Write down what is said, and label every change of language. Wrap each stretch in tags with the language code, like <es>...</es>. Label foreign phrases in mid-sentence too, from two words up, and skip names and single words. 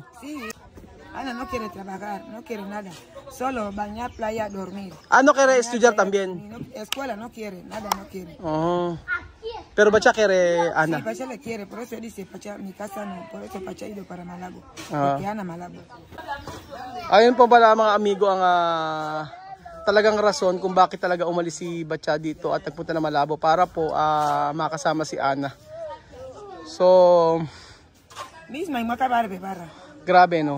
<es>Sí, Ana no quiere trabajar, no quiere nada. Solo bañar, playa, dormir. No quiere estudiar también. Escuela no quiere, nada no quiere. Pero Batcha kere Ana. Sí, Pacha le quiere, por eso dice, Pacha, mi casa no, por eso Pacha ha ido para Malabo. Porque Ana Malabo.</es> <tl>Ayun po pala mga amigo ang talagang rason kung bakit talaga umalis si Batcha dito at nagpunta na Malabo para po makasama si Ana. So, Misma, yung makabarbe para. grabe no.</tl>